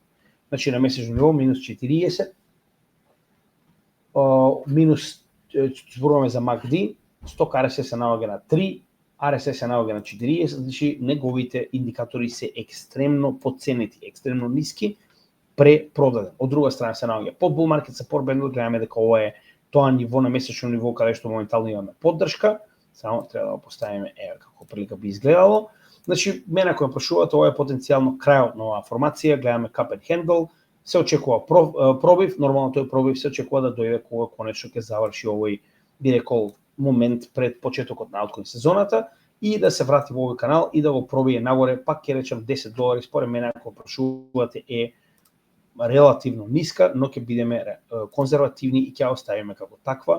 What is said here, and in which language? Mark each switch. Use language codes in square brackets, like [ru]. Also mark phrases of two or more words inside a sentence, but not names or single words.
[mk] Значи на месечно ниво минус 40, минус зборуваме за MACD, сток RSI се наоѓа на 3, RSI се наоѓа на 40, значи неговите индикатори се екстремно потценети, екстремно ниски, препродаден. Од друга страна се наоѓа под [en] bull market support band, [mk] гледаме дека ова е тоа ниво на месечно ниво каде што моментално имаме поддршка. Само треба да го поставиме еве како прилика би изгледало. Значи мене ако ме прашувате, ова е потенцијално крајот на оваа формација, гледаме [en] cup and handle, [mk] се очекува пробив, нормално тој пробив се очекува да дојде кога конечно ќе заврши овој би рекол момент пред почетокот на алткоин сезоната и да се врати во овој канал и да го пробие нагоре, пак ќе речам $10, според мене ако прашувате е релативно ниска, но ќе бидеме конзервативни и ќе оставиме како таква.